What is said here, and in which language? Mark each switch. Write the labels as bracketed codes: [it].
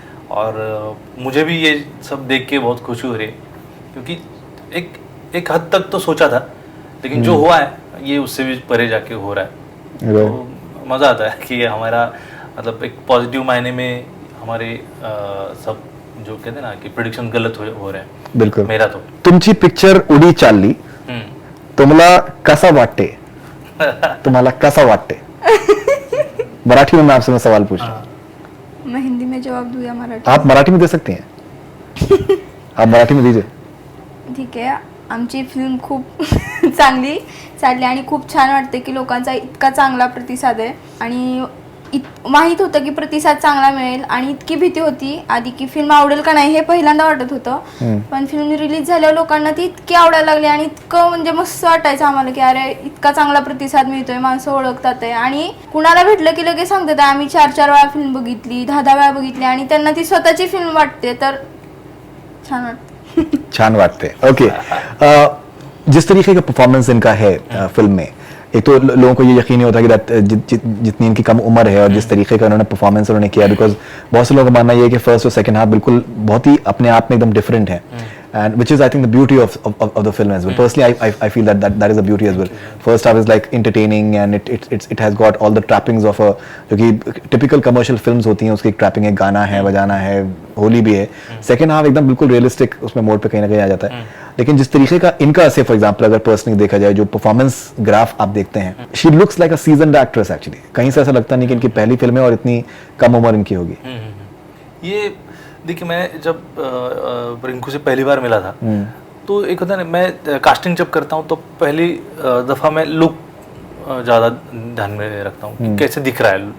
[hi] और मुझे भी ये सब देख के बहुत खुशी हो रही है, क्योंकि एक हद तक तो सोचा था, लेकिन जो हुआ है ये उससे भी परे जाके हो रहा है. तो मज़ा आता है कि हमारा मतलब एक पॉजिटिव मायने में हमारे सब जो कहते हैं ना कि प्रेडिक्शन गलत हो रहे हैं. बिल्कुल. मेरा तो [mr] तुमची पिक्चर उडी चालली, तुम्हाला कसा वाटते? तुम्हाला कसा वाटते? [hi] मराठी में मैं आपसे सवाल पूछ रहा हूँ. मैं हिंदी में जवाब दूं या मराठी? आप मराठी में दे सकते हैं. आप मराठी में दीजिए. [mr] ठीक आहे. आमची फिल्म खूप चांगली चालली आणि खूप छान वाटते की लोकांचा इतका चांगला प्रतिसाद आहे. आणि माहीत होतं की प्रतिसाद चांगला मिळेल आणि इतकी भीती होती आधी की फिल्म आवडेल का नाही हे पहिल्यांदा वाटत होतं. पण फिल्म रिलीज झाल्यावर लोकांना ती इतकी आवडायला लागली आणि इतकं म्हणजे मस्त वाटायचं आम्हाला की अरे इतका चांगला प्रतिसाद मिळतोय, माणसं ओळखतात आहे. आणि कुणाला भेटलं की लगेच सांगतात आम्ही 4-4 वेळा फिल्म बघितली, 10-10 वेळा बघितली आणि त्यांना ती स्वतःची फिल्म वाटते, तर छान वाटते. छान वाटते. [hi] ओके, जिस तरीके का परफॉर्मेंस इनका है फिल्म में, एक तो लोगों को ये यकीन नहीं होता कि जितनी इनकी कम उम्र है और जिस तरीके का उन्होंने परफॉर्मेंस उन्होंने किया, बिकॉज बहुत से लोगों का मानना ये है कि फर्स्ट और सेकंड हाफ बिल्कुल बहुत ही अपने आप में एकदम डिफरेंट है, [en] and which is I think the beauty of the film as well. Personally, I feel that is the beauty as well. First half is like entertaining and it has got all the trappings of a, [hi] जो कि typical commercial films होती हैं उसकी एक trapping है, गाना है, बजाना है, होली भी है. Second half एकदम बिल्कुल realistic उसमें मोड पे कहीं ना कहीं आ जाता है. लेकिन जिस तरीके का इनका से फॉर एग्जांपल अगर पर्सनली देखा जाए, जो परफॉर्मेंस ग्राफ आप देखते हैं, [en] She looks like a seasoned actress actually. [hi] कहीं से ऐसा लगता नहीं कि इनकी पहली फिल्म है और इतनी कम उम्र इनकी होगी. ये देखिए, मैं जब रिंकू से पहली बार मिला था तो एक होता है ना, मैं कास्टिंग जब करता हूँ तो पहली दफ़ा मैं लुक ज़्यादा ध्यान में रखता हूँ कि कैसे दिख रहा है.